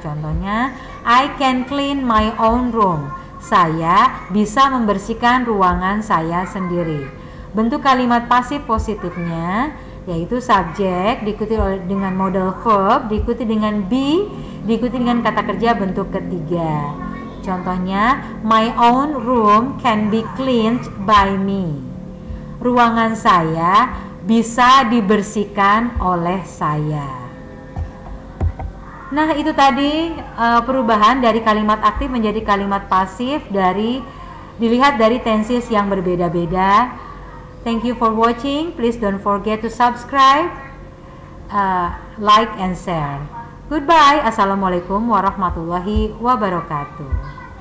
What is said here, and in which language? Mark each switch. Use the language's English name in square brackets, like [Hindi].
[Indonesian] Contohnya, [English] I can clean my own room. [Indonesian] Saya bisa membersihkan ruangan saya sendiri. Bentuk kalimat pasif positifnya yaitu subjek diikuti dengan modal verb, diikuti dengan be, diikuti dengan kata kerja bentuk ketiga. Contohnya, [English] my own room can be cleaned by me. [Indonesian] Ruangan saya bisa dibersihkan oleh saya. Nah, itu tadi perubahan dari kalimat aktif menjadi kalimat pasif dilihat dari tenses yang berbeda-beda. [English] Thank you for watching. Please don't forget to subscribe, like and share. Goodbye. [Arabic] Assalamualaikum warahmatullahi wabarakatuh.